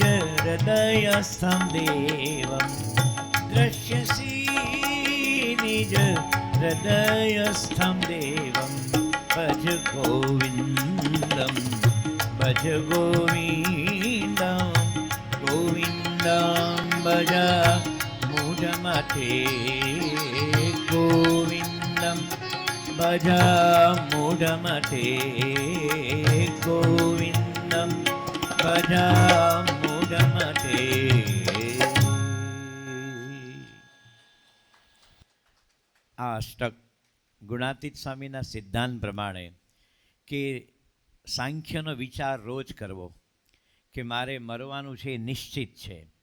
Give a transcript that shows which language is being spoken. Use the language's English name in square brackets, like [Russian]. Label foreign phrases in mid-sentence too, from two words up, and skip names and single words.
[Sanskrit] हृदयस्थं देवं दृश्यसि निज हृदयस्थं देवं भज गोविन्दं भज गोविन्दं गोविन्दं भज मूढमते गोविन्दं भज मूढमते गोविन्दं भज मूढमते। [Gujarati] આ અષ્ટક ગુણાતીત સ્વામીના સિદ્ધાંત પ્રમાણે કે સાંખ્યનો વિચાર રોજ કરવો કે મારે મરવાનું છે એ નિશ્ચિત છે.